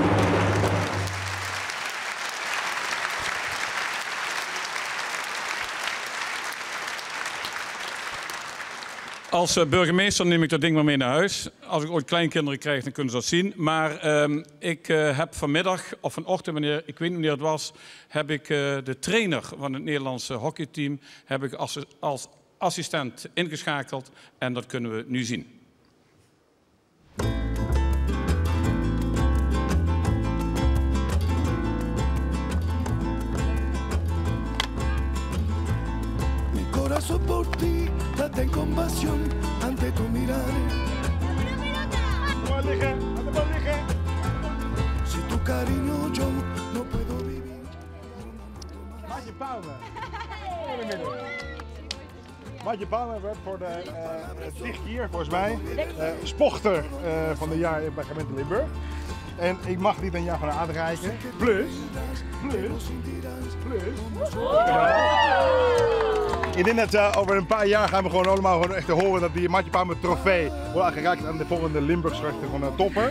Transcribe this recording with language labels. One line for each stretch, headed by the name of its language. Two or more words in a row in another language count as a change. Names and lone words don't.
Dutch: Als burgemeester neem ik dat ding maar mee naar huis. Als ik ooit kleinkinderen krijg, dan kunnen ze dat zien. Maar ik heb vanmiddag, of vanochtend, ik weet niet wanneer het was, heb ik de trainer van het Nederlandse hockeyteam heb ik als assistent ingeschakeld. En dat kunnen we nu zien.
Spanish: Corazón por ti, late con pasión ante tu mirar. Si tu cariño yo no puedo vivir.
Dutch: Maartje Bouwmen. Maartje Bouwmen werd voor de 10 keer volgens mij sporter van het jaar bij gemeente Limburg. En ik mag dit een jaar van haar uitreiken. Plus. Ik denk dat over een paar jaar gaan we gewoon allemaal echt horen dat die Maartje Bouwmen trofee wordt aangereikt aan de volgende Limburgse rechter van de topper.